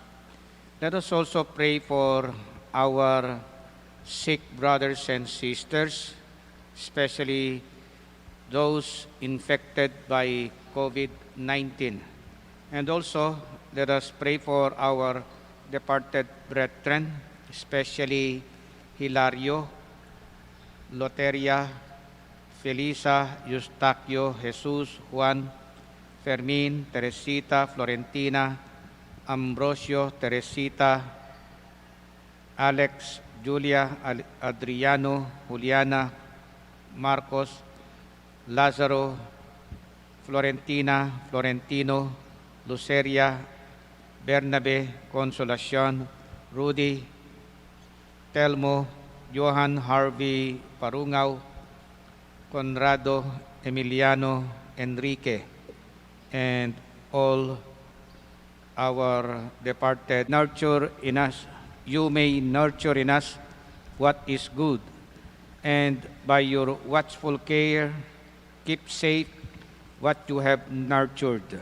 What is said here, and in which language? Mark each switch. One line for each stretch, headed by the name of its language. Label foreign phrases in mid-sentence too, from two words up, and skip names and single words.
English: Let us also pray for our sick brothers and sisters, especially those infected by COVID-19. And also, let us pray for our departed brethren, especially Hilario, Loteria, Felisa, Eustaquio, Jesus, Juan, Fermin, Teresita, Florentina, Ambrosio, Teresita, Alex, Julia, Adriano, Juliana, Marcos, Lazaro, Florentina, Florentino, Luceria, Bernabe, Consolacion, Rudy, Telmo, Johan Harvey Parungaw, Conrado, Emiliano, Enrique, and all our departed. Nurture in us, you may nurture in us what is good, and by your watchful care, keep safe what you have nurtured.